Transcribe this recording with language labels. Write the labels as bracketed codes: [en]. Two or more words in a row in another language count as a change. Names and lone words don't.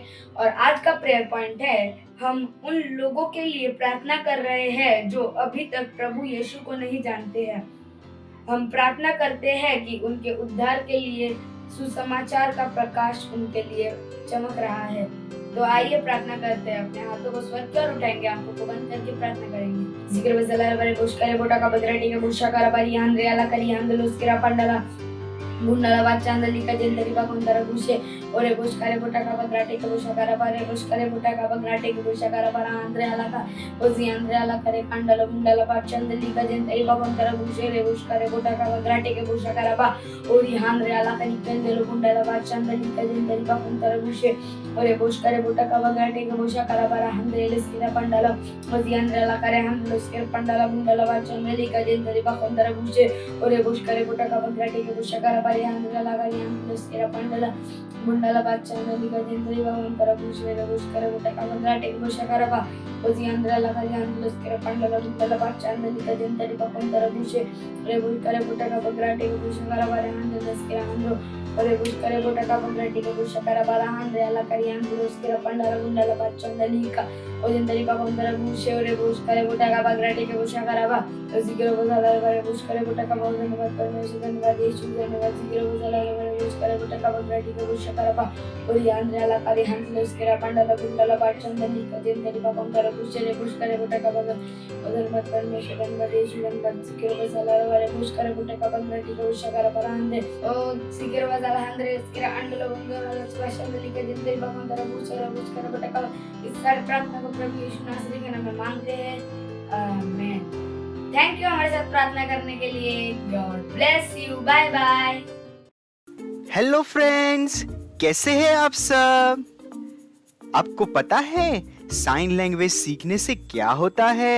[hi] और आज का [en] prayer point [hi] है, हम उन लोगों के लिए प्रार्थना कर रहे हैं जो अभी तक प्रभु यीशु को नहीं जानते हैं। हम प्रार्थना करते हैं कि उनके उद्धार के लिए सुसमाचार का प्रकाश उनके लिए चमक रहा है। तो आइए प्रार्थना करते हैं। अपने हाथों को स्वर्ग की ओर उठाएंगे, आंखों को बंद करके प्रार्थना करेंगे। जिक्र बजला बरे पुष्कर बोटा का बदराटी के बुशाकार बरी आंद्रियाला करी आंदलुस्किरा पंडला मुंडला बाचांदली का जंदरी बाकुंदरा बुशे ओरे बुशकारे बोटा का बदराटी के बुशाकार बरे बुशकारे बोटा का बदराटी के बुशाकार बरा आंद्रियाला का ओजी आंद्रियाला करे पंडला मुंडला बाचांदली का जंदरी बाकुंदरा बुशे रे बुशकारे बोटा का बदराटी के बुशाकार बा ओरी आंद्रियाला का निकंदलो मुंडला बाचांदली का जंदरी बाकुंदरा बुशे ओरे बुशकारे बोटा का बदराटी के बुशाकार बरा आंद्रियाला स्किरा पंडला ओजी आंद्रियाला करे आंद्रियाला स्किरा पंडला मुंडला बाचांदली का जंदरी बाकुंदरा बुशे ओरे बुशकारे बोटा का बदराटी के बुशाकार बरे आंद्रियाला का आंद्रियाला स्किरा पंडला मुंडला बाचांदली का जंदरी बाकुंदरा बुशे रे बुशकारे बोटा का बदराटी के बुशाकार बा ओजी आंद्रियाला का आंद्रियाला स्किरा पंडला मुंडला बाचांदली का जंदरी बाकुंदरा बुशे रे बुशकारे बोटा का बदराटी के बुशाकार बरे आंद्रियाला स्किरा आंद्रो ओरे बुशकारे बोटा का बदराटी के बुशाकार बरा आंद्रियाला का आंद्रियाला स्किरा पंडला मुंडला बाचांदली का ओजंदरी बाकुंदरा बुशे ओरे बुशकारे बोटा का बदराटी के बुशाकार बा जिक्र बजला बरे बुशकारे बोटा का बहुत धन्यवाद परमेश्वर, धन्यवाद यीशु, धन्यवाद sikira bazala vare buskare butaka bagrati ka bushakara pa ori andre ala kari hansle skira pandala bundala bachandani ka jendari pa pankara bushare buskare butaka bagar mat parmeshwaran vare shivan bat sikira bazala vare buskare butaka bagrati ka bushakara pa ande o sikira bazala andre skira andala bundala bachandani ka jendari pa pankara buskare butaka इस सारी प्रार्थना को प्रभु यीशु नासरी के नाम में मांगते हैं आमीन। [en] thank you [hi] हमारे साथ प्रार्थना करने के लिए। [en] God bless you. Bye bye. hello friends, [hi] कैसे हैं आप सब? आपको पता है [en] sign language [hi] सीखने से क्या होता है?